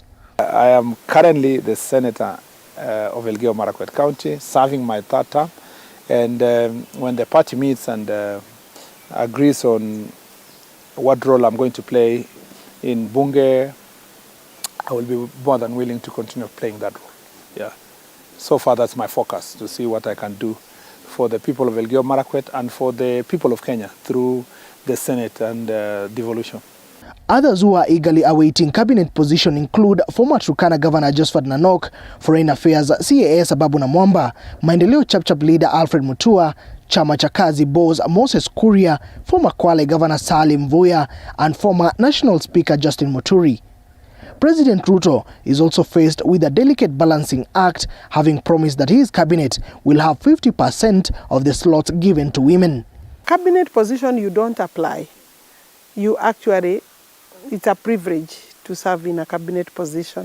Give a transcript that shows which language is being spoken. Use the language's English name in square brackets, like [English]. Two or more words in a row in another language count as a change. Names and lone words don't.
[English] I am currently the Senator of Elgeyo Marakwet County, serving my 3rd term, and when the party meets and agrees on what role I'm going to play in Bunge, I will be more than willing to continue playing that role. Yeah. So far, that's my focus, to see what I can do for the people of Elgeyo Marakwet and for the people of Kenya through the Senate and devolution. Others who are eagerly awaiting cabinet position include former Turkana Governor Josephat Nanok, Foreign Affairs CAS Ababu Namwamba, Maendeleo Chapchap leader Alfred Mutua, Chama cha Kazi boss Moses Kuria, former Kwale Governor Salim Mvurya, and former National Speaker Justin Muturi. President Ruto is also faced with a delicate balancing act, having promised that his cabinet will have 50% of the slots given to women. Cabinet position you don't apply. You actually, it's a privilege to serve in a cabinet position.